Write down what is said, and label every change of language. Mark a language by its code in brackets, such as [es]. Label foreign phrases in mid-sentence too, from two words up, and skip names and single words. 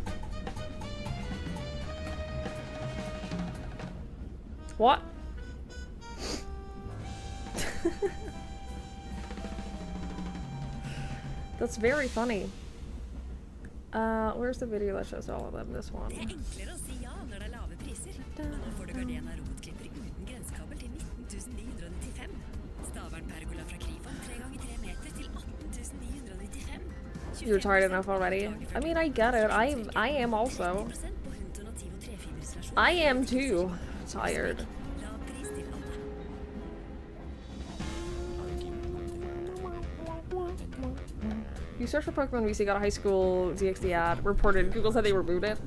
[en] What? That's very funny. Where's the video that shows all of them? This one. [no] Det er enklere å si ja når det er lave priser. Og nå får du Gardena robotklipper uten grensekabel til 19 995. Stavern pergola fra Krifon 3 ganger 3 meter til 18 995. [en] You're tired enough already. I mean, I get it. I am also. I am too tired. You search for Pokemon VC, got a high school DxD ad, reported. Google said they removed it.